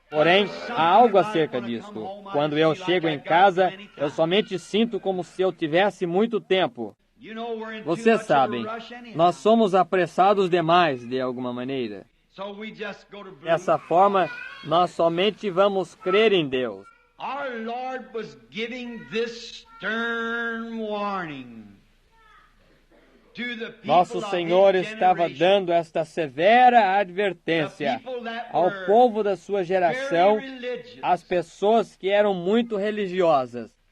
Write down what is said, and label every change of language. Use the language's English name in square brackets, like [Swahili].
[Portuguese] Porém, há algo acerca disto. Quando eu chego em casa, eu somente sinto como se eu tivesse muito tempo. Vocês sabem, nós somos apressados demais, de alguma maneira. Dessa forma, nós somente vamos crer em Deus. [English] Our Lord was giving this stern warning. [Portuguese] Nosso Senhor estava dando esta severa advertência ao povo da sua geração, às pessoas que eram muito religiosas.